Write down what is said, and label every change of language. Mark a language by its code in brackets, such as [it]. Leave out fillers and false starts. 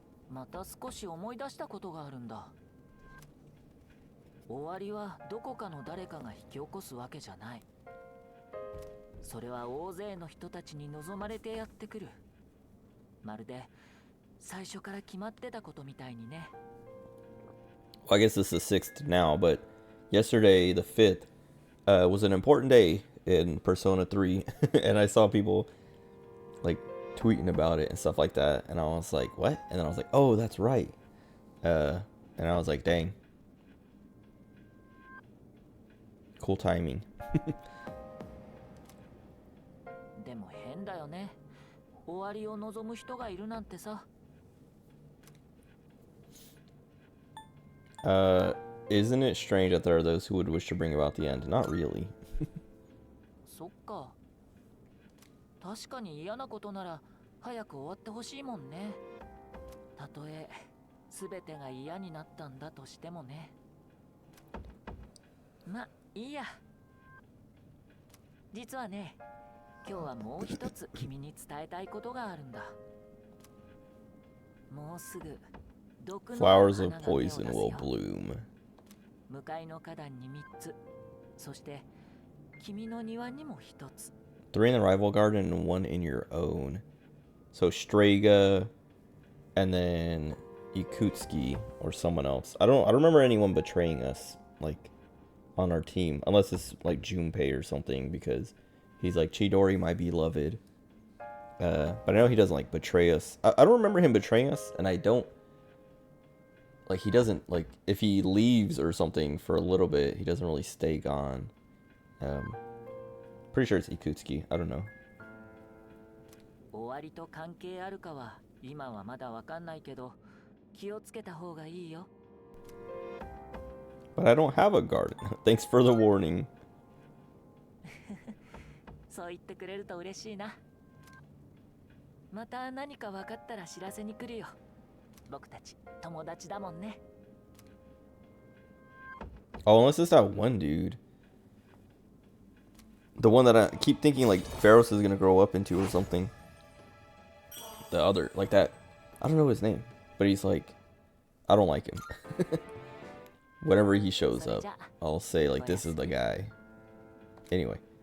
[ja] また少し思い出したことがあるんだ。終わりはどこかの誰かが引き起こすわけじゃない。それは大勢の人たちに望まれてやってくる。まるで最初から決まってたことみたいにね。 [en] Well, I guess this is the 6th now, but yesterday, the 5th, was an important day in Persona 3, and I saw people like tweeting about it and stuff like that, and I was like, what? And then I was like, oh, that's right. And I was like, dang. Cool timing. [ja] でも変だよね。終わりを望む人がいるなんてさ。 [en] Isn't it strange that there are those who would wish to bring about the end? Not really. [ja] そっか。確かに嫌なことなら早く終わってほしいもんね。たとえ全てが嫌になったんだとしてもね。ま、いいや。実はね、今日はもう一つ君に伝えたいことがあるんだ。もうすぐ毒の [en] Flowers of [ja] 花が芽を出す [en] poison [ja] よ。 [en] will bloom. [ja] 向かいの花壇に3つ、そして君の庭にも1つ。 [en] 3 in the rival garden and 1 in your own. So Strega, and then Yakutsuki or someone else. I don't remember anyone betraying us like on our team, unless it's like Junpei or something, because he's like Chidori, my beloved. But I know he doesn't like betray us. I don't remember him betraying us, and I don't like he doesn't like if he leaves or something for a little bit, he doesn't really stay gone. Pretty sure it's Ikutsuki. I don't know. [ja] 終わりと関係あるかは今はまだわかんないけど、気をつけた方がいいよ。 [en] But I don't have a garden. Thanks for the warning. [ja] そう言ってくれると嬉しいな。また何か分かったら知らせに来るよ。僕たち友達だもんね。 [en] Oh, unless it's that one dude. The one that I keep thinking like Pharos is gonna grow up into or something. The other, like that. I don't know his name, but he's like, I don't like him. Whenever he shows up, I'll say like, this is the guy. Anyway.